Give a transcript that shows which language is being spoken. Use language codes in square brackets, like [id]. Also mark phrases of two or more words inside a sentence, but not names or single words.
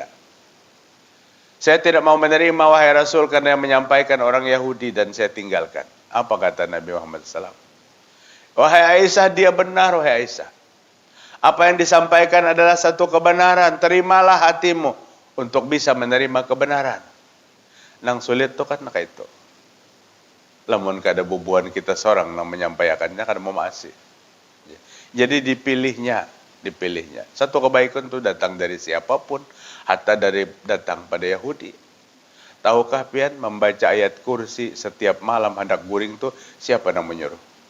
[id] Saya tidak mau menerima wahai Rasul karena yang menyampaikan orang Yahudi dan saya tinggalkan. Apa kata Nabi Muhammad SAW? Wahai Aisyah, dia benar wahai Aisyah. Apa yang disampaikan adalah satu kebenaran. Terimalah hatimu untuk bisa menerima kebenaran. [bjn] Nang sulit itu kan kayak itu. Lamun kada bubuan kita seorang nang menyampaikannya kada mau masih. [id] Jadi dipilihnya. Satu kebaikan itu datang dari siapapun, hatta dari datang pada Yahudi. [bjn] Tahukah pian membaca ayat kursi setiap malam hendak guring itu siapa yang menyuruh?